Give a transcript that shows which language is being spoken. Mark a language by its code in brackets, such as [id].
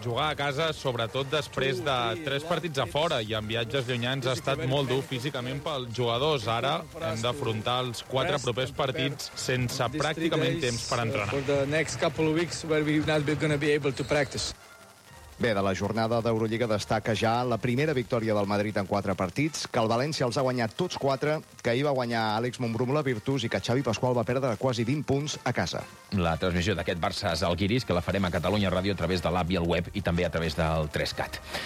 [ca] Jugar a casa, sobretot després de 3 partits a fora i en viatges llunyans, ha estat molt dur físicament pels jugadors. Ara hem d'afrontar els 4 propers partits sense pràcticament temps per entrenar. [en] For the next couple of weeks where we're not going to be able to practice. [ca] Bé, de la jornada d'Eurolliga destaca ja la primera victòria del Madrid en 4 partits, que el València els ha guanyat tots 4, que ahir va guanyar Àlex Mombrum la Virtus i que Xavi Pasqual va perdre quasi 20 punts a casa. La transmissió d'aquest Barça és al Guiris, que la farem a Catalunya Ràdio a través de l'app i el web i també a través del 3CAT.